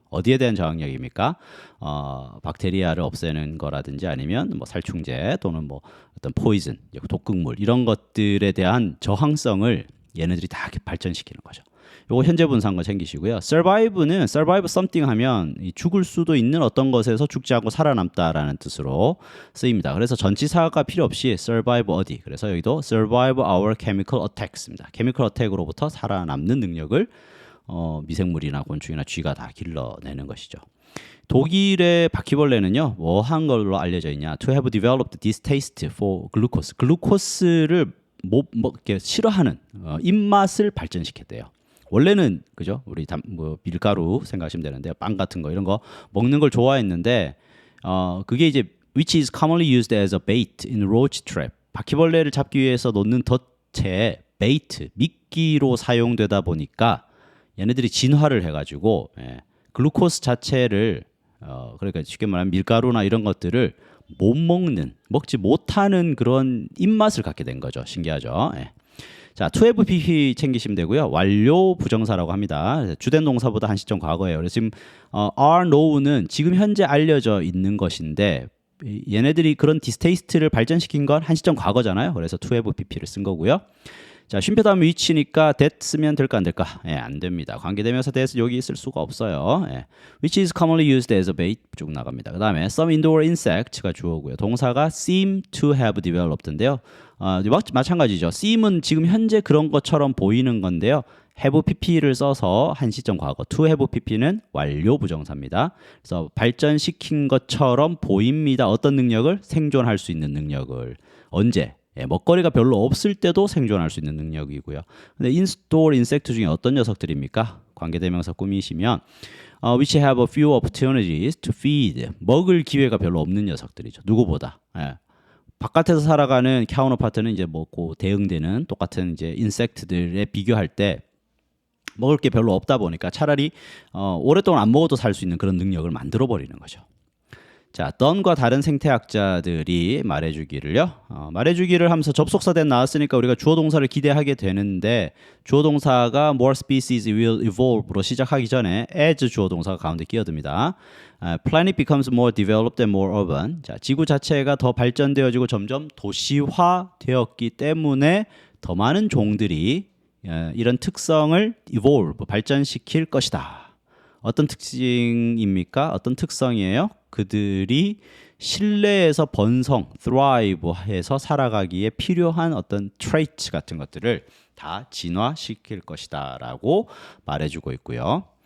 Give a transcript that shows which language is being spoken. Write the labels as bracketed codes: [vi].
[ko] 어디에 대한 저항력입니까? 박테리아를 없애는 거라든지 아니면 뭐 살충제 또는 뭐 어떤 포이즌, 독극물 이런 것들에 대한 저항성을 얘네들이 다 이렇게 발전시키는 거죠. 요거 현재 분사한 거 챙기시고요. survive는 survive something 하면 죽을 수도 있는 어떤 것에서 죽지 않고 살아남다라는 뜻으로 쓰입니다. 그래서 전치사가 필요 없이 survive 어디. 그래서 여기도 [en] survive our chemical attacks [ko] 입니다. chemical attack으로부터 살아남는 능력을 미생물이나 곤충이나 쥐가 다 길러내는 것이죠. 독일의 바퀴벌레는요, 뭐 한 걸로 알려져 있냐? [en] To have developed distaste for glucose. [ko] 글루코스를 이렇게 싫어하는 입맛을 발전시켰대요. 원래는 그죠? 우리 뭐 밀가루 생각하시면 되는데요. 빵 같은 거 이런 거 먹는 걸 좋아했는데 그게 이제 [en] which is commonly used as a bait in roach trap. [ko] 바퀴벌레를 잡기 위해서 놓는 덫에 베이트, 미끼로 사용되다 보니까 얘네들이 진화를 해가지고 글루코스 자체를 그러니까 쉽게 말하면 밀가루나 이런 것들을 못 먹지 못하는 그런 입맛을 갖게 된 거죠. 신기하죠? 자, to have pp 챙기시면 되고요. 완료 부정사라고 합니다. 주된 동사보다 한 시점 과거예요. 그래서 지금 are know는 지금 현재 알려져 있는 것인데 얘네들이 그런 디스테이스트를 발전시킨 건 한 시점 과거잖아요. 그래서 to have pp를 쓴 거고요. 자, 쉼표 다음 위치니까 that 쓰면 될까 안 될까? 안 됩니다. 관계대명사 that 여기 쓸 수가 없어요. [en] which is commonly used as a bait [ko] 쭉 나갑니다. 그 다음에 some indoor insects가 주어고요. 동사가 seem to have developed인데요. 마찬가지죠. seem은 지금 현재 그런 것처럼 보이는 건데요. have pp를 써서 한 시점 과거, to have pp는 완료 부정사입니다. 그래서 발전시킨 것처럼 보입니다. 어떤 능력을? 생존할 수 있는 능력을. 언제? 먹거리가 별로 없을 때도 생존할 수 있는 능력이고요. 근데 인스톨 인섹트 중에 어떤 녀석들입니까? 관계대명사 꾸미시면 [en] which have a few opportunities to feed. [ko] 먹을 기회가 별로 없는 녀석들이죠. 누구보다. 바깥에서 살아가는 카운터파트는 이제 먹고 대응되는 똑같은 이제 인섹트들에 비교할 때 먹을 게 별로 없다 보니까 차라리 오랫동안 안 먹어도 살 수 있는 그런 능력을 만들어 버리는 거죠. 자, done과 다른 생태학자들이 말해주기를 하면서 접속사 that 나왔으니까 우리가 주어 동사를 기대하게 되는데 주어 동사가 [en] more species will evolve [ko] 로 시작하기 전에 as 주어 동사가 가운데 끼어듭니다. [en] planet becomes more developed and more urban. [ko] 자, 지구 자체가 더 발전되어지고 점점 도시화되었기 때문에 더 많은 종들이 이런 특성을 evolve, 발전시킬 것이다. 어떤 특징입니까? 어떤 특성이에요? 그들이 실내에서 번성, thrive해서 살아가기에 필요한 어떤 traits 같은 것들을 다 진화시킬 것이다라고 말해주고 있고요.